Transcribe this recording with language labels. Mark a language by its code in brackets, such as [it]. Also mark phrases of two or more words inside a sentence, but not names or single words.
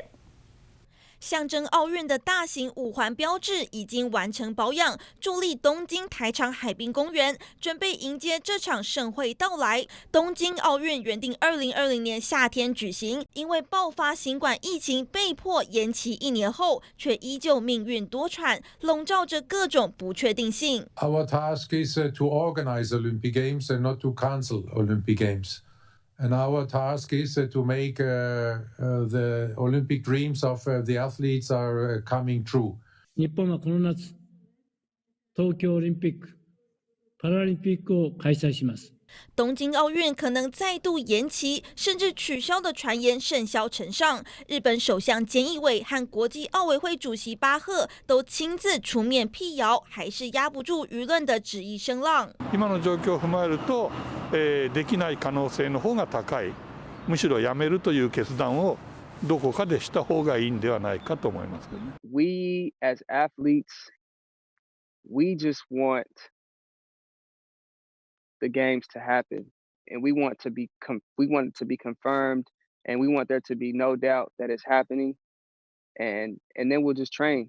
[zh] 象征奥运的大型5环标志已经完成保养，伫立东京台场海滨公园，准备迎接这场盛会到来。东京奥运原定2020年夏天举行，因为爆发新冠疫情被迫延期1年后，却依旧命运多舛，笼罩着各种不确定性。 [en] Our task is to organize Olympic Games and not to cancel Olympic Games.And our task is to make the Olympic dreams of the athletes are coming true. [ja] 日本はこの夏、東京オリンピック・パラリンピックを開催します。 [zh] 东京奥运可能再度延期，甚至取消的传言甚嚣尘上。日本首相菅义伟和国际奥委会主席巴赫都亲自出面辟谣，还是压不住舆论的质疑声浪。 [ja] 今の状況を踏まえると、できない可能性の方が高い。むしろやめるという決断をどこかでした方がいいんではないかと思いますけどね。 [en] We as athletes, we just want the games to happen, and we want it to be confirmed, and we want there to be no doubt that it's happening, and then we'll just train.